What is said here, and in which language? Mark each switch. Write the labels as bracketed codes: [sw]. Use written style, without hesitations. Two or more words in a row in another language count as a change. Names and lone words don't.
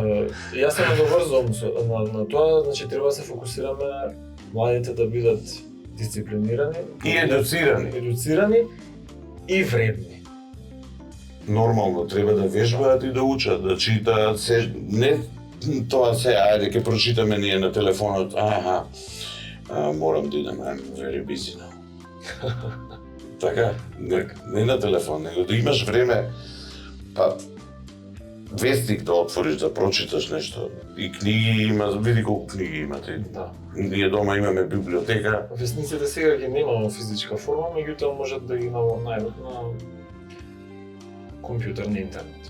[mk] Јас се надоврзувам на тоа, значи треба да се фокусираме младите да бидат дисциплинирани и едуцирани и вредни. Нормално, треба да вежбаат и да учат, да читаат се, не тоа се, ајде ќе прочитаме ние на телефонот, морам да идам, [en] I'm very busy now. [mk] Така, не на телефон, него да имаш време, па вестник да отвориш, да прочиташ нешто. И книги има, види колку книги имате. Ние дома имаме библиотека. Вестниците сега ги нема во физичка форма, меѓутоа можат да ги најдат на компјутер, на интернет.